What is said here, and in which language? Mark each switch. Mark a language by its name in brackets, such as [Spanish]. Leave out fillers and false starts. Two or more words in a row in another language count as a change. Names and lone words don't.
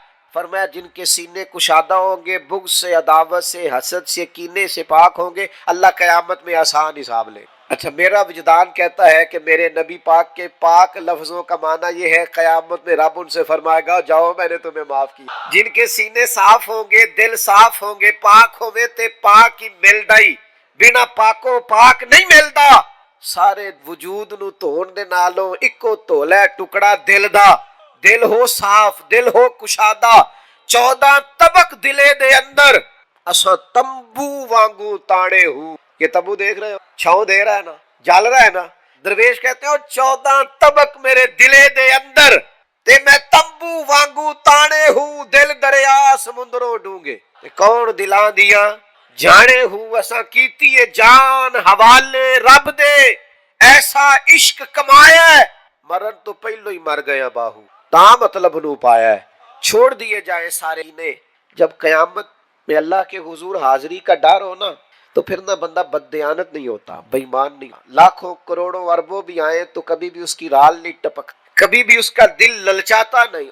[Urdu] فرمایا جن کے سینے کشادہ ہوں گے، بغض سے، عداوت سے، حسد سے، کینے سے پاک ہوں گے، اللہ قیامت میں آسان حساب لے۔ اچھا، میرا وجدان کہتا ہے کہ میرے نبی پاک کے پاک لفظوں کا معنی یہ ہے، قیامت میں رب ان سے فرمائے گا جاؤ میں نے تمہیں معاف کیا۔ جن کے سینے صاف ہوں گے، [Punjabi] دل صاف ہوں گے، پاک ہوئے تے پاک ہی مل ڈائی، بنا پاکوں پاک نہیں ملدا۔ سارے وجود نو دھون دے نالوں اکو دھولا ٹکڑا دل دا، دل ہو صاف، دل ہو کشادہ، 14 طبق دلے دے اندر، اساں تمبو وانگو تاڑے ہو۔ [Urdu] یہ تمبو دیکھ رہے ہو، چھاؤں دے رہا ہے نا، جل رہا ہے نا، درویش کہتے ہو [Punjabi] 14 طبق میرے دلے دے اندر، تے میں تمبو وانگو تاڑے ہوں، دل دریا سمندروں ڈونگے۔ کون دلاں دیاں جانے ہوں، اساں کیتی ہے جان حوالے رب دے، ایسا عشق کمایا ہے مرن تو پہلو ہی مر گیا باہو، تا مطلب نو پایا ہے۔ [Urdu] چھوڑ دیے جائیں سارے نے۔ جب قیامت میں اللہ کے حضور حاضری کا ڈر ہو نا، تو پھر نہ بندہ بددیانت نہیں ہوتا، بے ایمان نہیں، لاکھوں کروڑوں اربوں بھی آئیں تو کبھی بھی اس کی رال نہیں ٹپک، کبھی بھی اس کا دل للچاتا نہیں۔